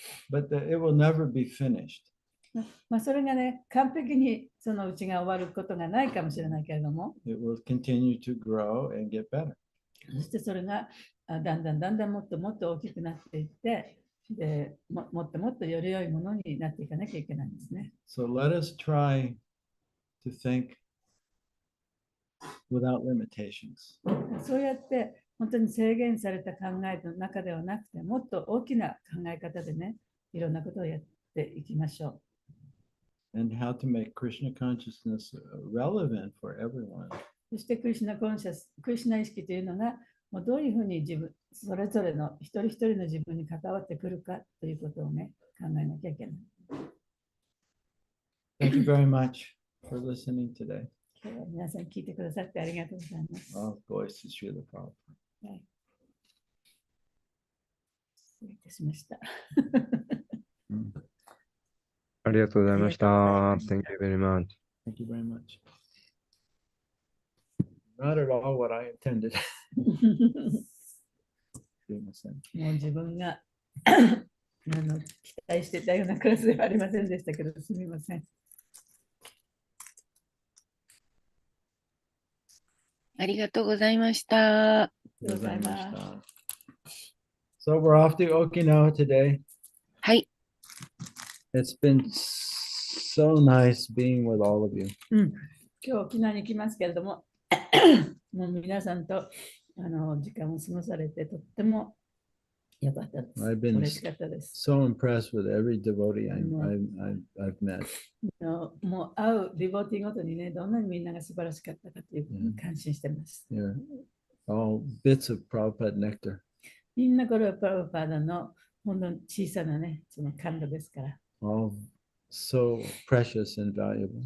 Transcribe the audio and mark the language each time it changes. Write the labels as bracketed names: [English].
[English] But it will never be finished. [Japanese] それがね、完璧にそのうちが終わることがないかもしれないけれども、 [English] It will continue to grow and get better. [Japanese] そしてそれがだんだんもっともっと大きくなっていって、でもっともっとより良いものになっていかなきゃいけないんですね。 [English] So let us try to think without limitations. [Japanese] そうやって本当に制限された考えの中ではなくて、もっと大きな考え方でね、いろんなことをやっていきましょう。 [English] And how to make Krishna consciousness relevant for everyone. [Japanese] そしてクリシュナコンシャス、クリシュナ意識というのが、もうどういうふうにそれぞれの一人一人の自分に関わってくるかということをね、考えなきゃいけない。 [English] Thank you very much for listening today. [Japanese] 今日は皆さん聞いてくださってありがとうございます。 [English] All glories to Srila Prabhupada. [Japanese] はい。失礼いたしました。ありがとうございました。 [English] Thank you very much. Thank you very much. Not at all what I intended. [Japanese] すいません。もう自分が期待してたようなクラスではありませんでしたけど、すみません。ありがとうございました。ありがとうございました。 [English] So we're off to Okinawa today. [Japanese] はい。 [English] It's been so nice being with all of you. [Japanese] 今日沖縄に来ますけれども、もう皆さんと時間を過ごされてとってもよかったです。 [English] I've been [Japanese] 嬉しかったです。 [English] so impressed with every devotee I've met. [Japanese] もう会うディボティごとにね、どんなにみんなが素晴らしかったかということに感心してます。 [English] Yeah. All bits of Prabhupada nectar. [Japanese] みんなこれはプラブパーダのほんの小さなね、その感動ですから。 [English] All so precious and valuable.